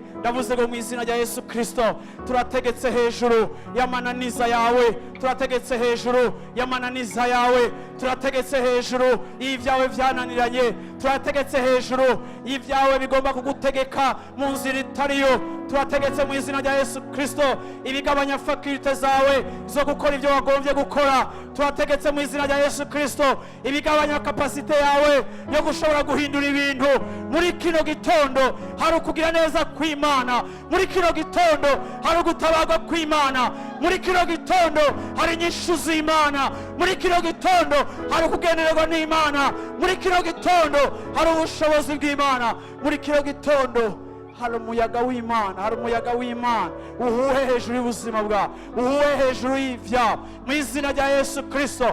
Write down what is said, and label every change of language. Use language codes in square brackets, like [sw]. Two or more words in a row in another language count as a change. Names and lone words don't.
[rn] Ndavuze ngo mu izina rya Yesu Kristo turategetse hejuru y'amananiza yawe, turategetse hejuru y'amananiza yawe, turategetse hejuru y'ibyawe byananiranye, turategetse hejuru y'ibyawe bigomba kugutegeka mu nzira itariyo. Turategetse mu izina rya Yesu Kristo ibigabanya faculté zawe zo gukora ibyo wagombye gukora. Turategetse mu izina rya Yesu Kristo ibigabanya kapasite yawe yo gushobora guhindura ibintu. Muri kino gitondo hari ukugira neza kw'Imana, muri kino gitondo hari ugutabarwa kw'Imana, muri kino gitondo hari inyishu z'Imana, muri kino gitondo hari ukugendererwa n'Imana, muri kino gitondo hari ubushobozi bw'Imana, muri kino gitondo hari umuyaga w'Imana, hari umuyaga w'Imana uhuhe hejuru y'ubuzima bwawe, uhuhe hejuru y'ivyawe mu izina rya Yesu Kristo.